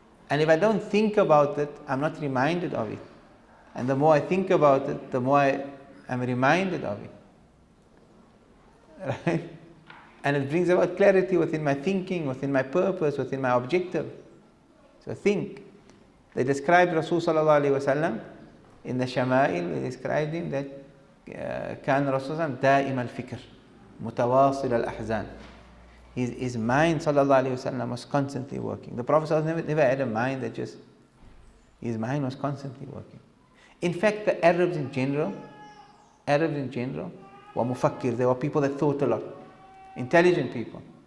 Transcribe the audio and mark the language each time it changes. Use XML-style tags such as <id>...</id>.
<en>And if I don't think about it, I'm not reminded of it. And the more I think about it, the more I am reminded of it. Right? And it brings about clarity within my thinking, within my purpose, within my objective. So think. They described Rasul sallallahu alayhi wa sallam in the Shama'il. They described him that</en> <ar>كان رسول الله دائم الفكر متواصل الأحزان.</ar> <en>His mind sallallahu alayhi wa sallam was constantly working. The Prophet sallallahu never had a mind that just, his mind was constantly working. In fact, the Arabs in general were mufakkir. They were people that thought a lot. Intelligent people.</en>